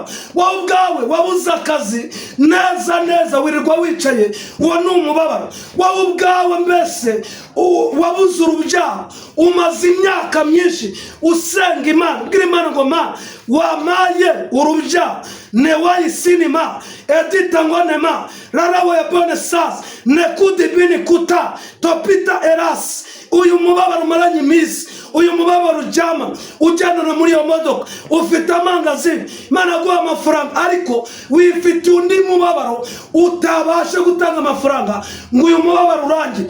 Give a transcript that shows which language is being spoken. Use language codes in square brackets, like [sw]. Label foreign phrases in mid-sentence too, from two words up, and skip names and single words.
[rw] Wowe ubwawe wabuze akazi neza wirirwa wicaye, uwo ni umubabaro. Wowe ubwawe mbese wabuze urubyaro, umaze imyaka myinshi usenga Imana, ubwira Imana ngo Mana wamaye urubyaro, newayisinima edita ngonema rarawe bone sas nekudi bini kuta topita eras. Uyu mubabaro umaranye iminsi, uyu mubabaro ujyama ujyanana muri iyo modoka, ufite amangazini, Imana aguha amafaranga, ariko wifite undi mubabaro utabasha gutanga amafaranga ngo uyu mubabaro urangiye.